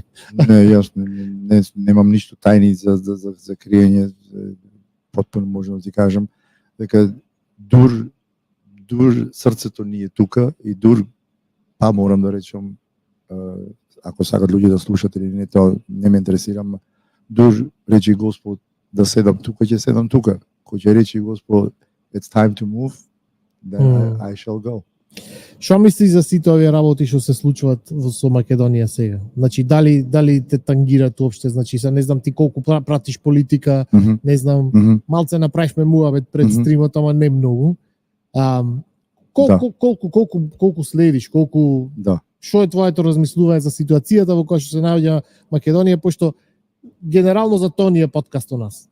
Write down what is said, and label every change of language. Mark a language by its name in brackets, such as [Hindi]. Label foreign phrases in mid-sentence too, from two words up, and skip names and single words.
[Macedonian] Не, јас немам ништо тајни за криење, потпуно можам да ти кажам, дека дур срцето ни е тука и дур, па морам да речам, ако сакат луѓе да слушат или не, тоа не ме интересирам, дур речи Господ да седам тука, ќе седам тука. Кој ќе речи Господ, [English] it's time to move, then I shall go. [Macedonian] Што мислиш за сите овие работи што се случуваат со Македонија сега? Значи дали те тангираат уопште, значи се не знам ти колку пратиш политика, не знам, малце направивме муабет пред стримот, ама не многу. Колку следиш, колку што е твоето размислување за ситуацијата во која што се наоѓа Македонија, пошто генерално за тоа ни е подкаст у нас.